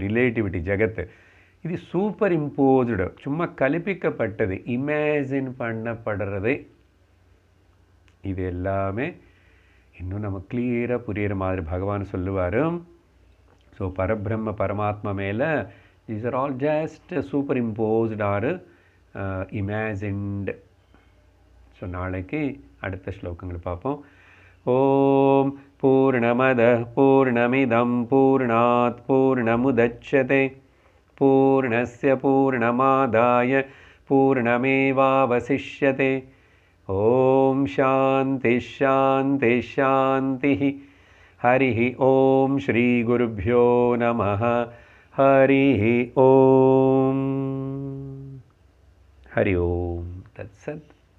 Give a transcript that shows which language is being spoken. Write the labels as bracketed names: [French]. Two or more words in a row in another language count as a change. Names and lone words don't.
[Tamil] ரிலேட்டிவிட்டி ஜகத் இது சூப்பர் இம்போஸ்டு, சும்மா கல்பிக்கப்பட்டது, இமேஜின் பண்ணப்படுறது. இது எல்லாமே இன்னும் நம்ம கிளியராக புரிகிற மாதிரி பகவான் சொல்லுவார். ஸோ பரபிரம்ம பரமாத்மா மேலே [English] these are all just superimposed or imagined. [Tamil] ஸோ நாளைக்கு அடுத்த ஸ்லோகங்களை பார்ப்போம். [Sanskrit] ॐ पूर्णमदः पूर्णमिदं पूर्णात् पूर्णमुदच्यते पूर्णस्य पूर्णमादाय पूर्णमेवावशिष्यते. ॐ शान्तिः शान्तिः शान्तिः. हरि ॐ श्री गुरुभ्यो नमः. हरि ॐ। हरि ॐ तत्सत्.